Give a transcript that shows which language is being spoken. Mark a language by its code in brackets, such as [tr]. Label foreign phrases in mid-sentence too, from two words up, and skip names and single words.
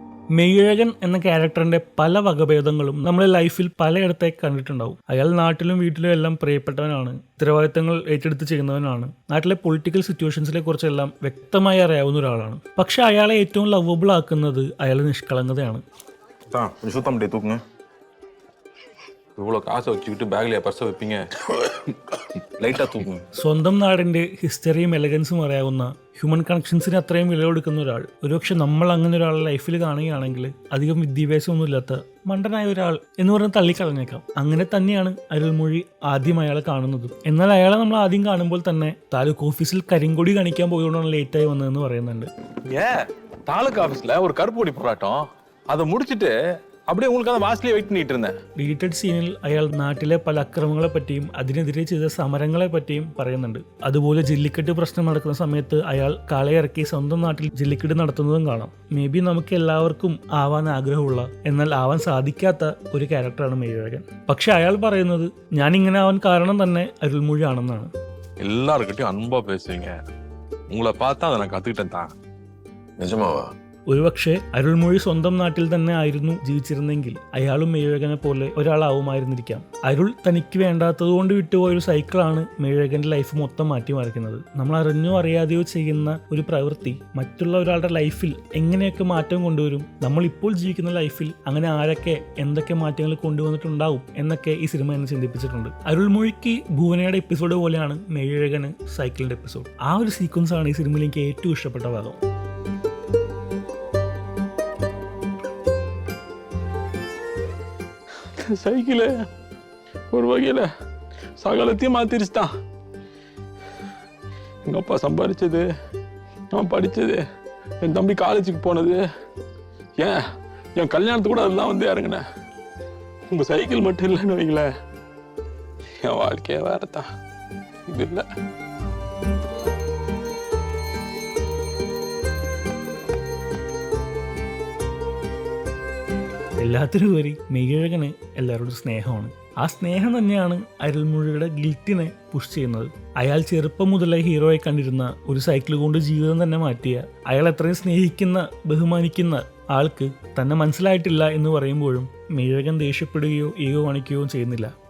[ml] മെയ്യഴകൻ എന്ന ക്യാരക്ടറിന്റെ പല വകഭേദങ്ങളും നമ്മുടെ ലൈഫിൽ പലയിടത്തേക്ക് കണ്ടിട്ടുണ്ടാവും. അയാൾ നാട്ടിലും വീട്ടിലും എല്ലാം പ്രിയപ്പെട്ടവനാണ്, ഉത്തരവാദിത്തങ്ങൾ ഏറ്റെടുത്ത് ചെയ്യുന്നവനാണ്, നാട്ടിലെ [en] political situations [ml] കുറിച്ചെല്ലാം വ്യക്തമായി അറിയാവുന്ന ഒരാളാണ്. പക്ഷെ അയാളെ ഏറ്റവും ലവബിൾ ആക്കുന്നത് അയാളുടെ നിഷ്കളങ്കതയാണ്. [ta] இவ்வளோ காசை வச்சுக்கிட்டு பேக்ல பர்ஸை வைப்பீங்க, லைட்டாக தூக்குங்க. [ml] സ്വന്തം നാടിന്റെ ഹിസ്റ്ററിയും എലഗൻസും അറിയാവുന്ന, [en] human connections [ml] അത്രയും വില കൊടുക്കുന്ന ഒരാൾ ഒരുപക്ഷെ നമ്മൾ അങ്ങനെ ഒരാളെ ലൈഫിൽ കാണുകയാണെങ്കിൽ അധികം വിദ്യാഭ്യാസമൊന്നും ഇല്ലാത്ത മണ്ടനായ ഒരാൾ എന്ന് പറഞ്ഞ് തള്ളിക്കളഞ്ഞേക്കാം. അങ്ങനെ തന്നെയാണ് അരുൾമൊഴി ആദ്യം അയാളെ കാണുന്നതും. എന്നാൽ അയാളെ നമ്മൾ ആദ്യം കാണുമ്പോൾ തന്നെ താലൂക്ക് ഓഫീസിൽ കരിങ്കൊടി കാണിക്കാൻ പോയതുകൊണ്ടാണ് ലേറ്റായി വന്നതെന്ന് പറയുന്നുണ്ട്. [ta] தாலுக்கு ஆஃபீஸில் ஒரு கருப்பொடி போராட்டம், அதை முடிச்சுட்டு அப்படியே உங்களுக்கு அந்த வாசலே வெயிட் பண்ணிட்டு இருந்தேன். [en] deleted scene [ml] അയാൾ നാട്ടിലെ പല അക്രമങ്ങളെ പറ്റിയും അതിനെതിരെ ചെയ്ത സമരങ്ങളെ പറ്റിയും പറയുന്നുണ്ട്. അതുപോലെ ജല്ലിക്കെട്ട് പ്രശ്നം നടക്കുന്ന സമയത്ത് അയാൾ കാളയിറക്കി സ്വന്തം നാട്ടിൽ ജല്ലിക്കെട്ട് നടത്തുന്നതും കാണാം. മേ ബി നമുക്ക് എല്ലാവർക്കും ആവാൻ ആഗ്രഹമുള്ള എന്നാൽ ആവാൻ സാധിക്കാത്ത ഒരു ക്യാരക്ടറാണ് മെയ്യഴകൻ. പക്ഷെ അയാൾ പറയുന്നത് ഞാൻ ഇങ്ങനെ ആവാൻ കാരണം തന്നെ അരുൾമൊഴി ആണെന്നാണ്. [ta] எல்லாருக்கிட்டையும் அன்பா பேசுவீங்க, உங்களை பார்த்தா அதை நான் கற்றுக்கிட்டேன் தான். நிஜமாவா? [ml] ഒരുപക്ഷെ അരുൾമൊഴി സ്വന്തം നാട്ടിൽ തന്നെ ആയിരുന്നു ജീവിച്ചിരുന്നെങ്കിൽ അയാളും മെയ്യഴകനെ പോലെ ഒരാളാവുമായിരുന്നിരിക്കാം. അരുൾ തനിക്ക് വേണ്ടാത്തതുകൊണ്ട് വിട്ടുപോയൊരു സൈക്കിളാണ് മെയ്യഴകന്റെ ലൈഫ് മൊത്തം മാറ്റിമറിക്കുന്നത്. നമ്മൾ അറിഞ്ഞോ അറിയാതെയോ ചെയ്യുന്ന ഒരു പ്രവൃത്തി മറ്റുള്ള ഒരാളുടെ ലൈഫിൽ എങ്ങനെയൊക്കെ മാറ്റം കൊണ്ടുവരും, നമ്മൾ ഇപ്പോൾ ജീവിക്കുന്ന ലൈഫിൽ അങ്ങനെ ആരൊക്കെ എന്തൊക്കെ മാറ്റങ്ങൾ കൊണ്ടുവന്നിട്ടുണ്ടാവും എന്നൊക്കെ ഈ സിനിമ എന്നെ ചിന്തിപ്പിച്ചിട്ടുണ്ട്. അരുൾമൊഴിക്ക് ഭുവനയുടെ എപ്പിസോഡ് പോലെയാണ് മെയ്യഴകന് സൈക്കിളിന്റെ എപ്പിസോഡ്. ആ ഒരു സീക്വൻസ് ആണ് ഈ സിനിമയിൽ എനിക്ക് ഏറ്റവും ഇഷ്ടപ്പെട്ട ഭാഗം. [ta] சைக்கிள் ஒரு வகையில் சகலத்தையும் மாற்றிருச்சு தான். எங்கள் அப்பா சம்பாதிச்சது, நான் படித்தது, என் தம்பி காலேஜுக்கு போனது, என் கல்யாணத்துக்கு கூட அதெல்லாம் வந்து இறங்கினேன். உங்கள் சைக்கிள் மட்டும் இல்லைன்னு வைங்களேன், என் வாழ்க்கையே வேற தான். இது இல்லை. [ml] എല്ലാത്തിനുപരി മെയ്യഴകന് എല്ലാവരോടും സ്നേഹമാണ്. ആ സ്നേഹം തന്നെയാണ് അരുൾമൊഴിയുടെ ഗിൽറ്റിനെ പുഷ് ചെയ്യുന്നത്. അയാൾ ചെറുപ്പം മുതലേ ഹീറോയെ കണ്ടിരുന്ന ഒരു സൈക്കിൾ കൊണ്ട് ജീവിതം തന്നെ മാറ്റിയ, അയാൾ എത്രയും സ്നേഹിക്കുന്ന ബഹുമാനിക്കുന്ന ആൾക്ക് തന്നെ മനസ്സിലായിട്ടില്ല എന്ന് പറയുമ്പോഴും മെയ്യഴകൻ ദേഷ്യപ്പെടുകയോ ഈഗോ കാണിക്കുകയോ ചെയ്യുന്നില്ല.